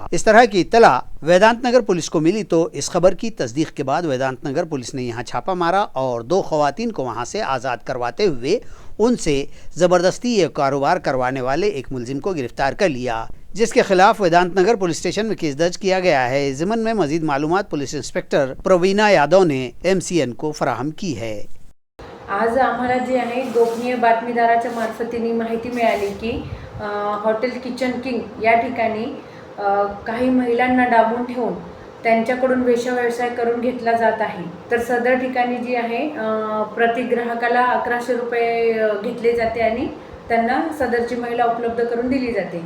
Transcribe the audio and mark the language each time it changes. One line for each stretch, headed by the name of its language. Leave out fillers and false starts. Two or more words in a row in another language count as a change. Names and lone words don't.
Urdu: اس طرح کی اطلاع ویدانت نگر پولیس کو ملی تو اس خبر کی تصدیق کے بعد ویدانت نگر پولیس نے یہاں چھاپہ مارا اور 2 خواتین کو وہاں سے آزاد کرواتے ہوئے ان سے زبردستی یہ کاروبار کروانے والے ایک ملزم کو گرفتار کر لیا، جس کے خلاف ویدانت نگر پولیس اسٹیشن میں کیس درج کیا گیا ہے۔ ضمن میں مزید معلومات پولیس انسپکٹر پروینا یادو نے MCN کو فراہم کی ہے۔
Marathi: आज आम्हाला जे आहे गोपनीय बातमीदाराच्या मार्फतीने माहिती मिळाली की हॉटेल किचन किंग या ठिकाणी काही महिलांना डांबून ठेवून त्यांच्याकडून वेश्याव्यवसाय करून घेतला जात आहे। तर सदर ठिकाणी जी आहे प्रति ग्राहकाला 1100 रुपये घेतले जाते आणि त्यांना सदरची महिला उपलब्ध करून दिली जाते।